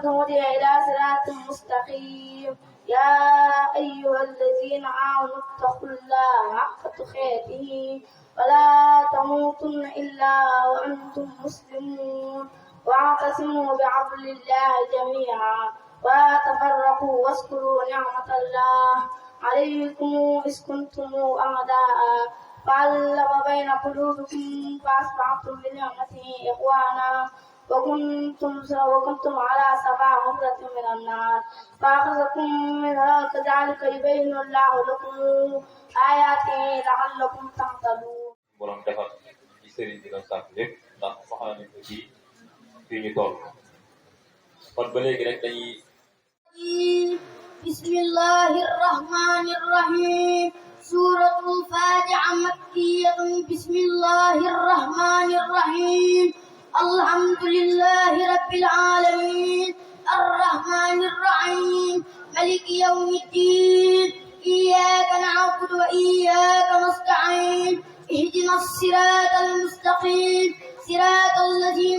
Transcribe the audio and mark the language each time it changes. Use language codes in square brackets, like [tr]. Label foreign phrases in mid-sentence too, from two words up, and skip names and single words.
[ar] هدي إلى صراط مستقيم يا أيها الذين آمنوا اتقوا الله حق تقاته ولا تموتن إلا وأنتم مسلمون واعتصموا بحبل الله جميعا ولا تفرقوا واذكروا نعمة الله عليكم إذ كنتم أعداء فألف بين قلوبكم فأصبحتم بنعمته إخوانا وكنتم على شفا حفرة من النار فأخذكم منها كذلك يبين الله لكم آياته لعلكم تهتدون. [wo] borom defal ci sëriñ bi doon sàkk lépp ndax soxla nañ ko ci fii ñu toll kon ba léegi rek dañuy [ar] بسم الله الرحمن الرحيم سورة الفاتحة مكية بسم الله الرحمن الرحيم الحمد لله رب العالمين الرحمن الرحيم ملك يوم الدين إياك نعبد وإياك نستعين اهدنا الصراط المستقيم صراط الذين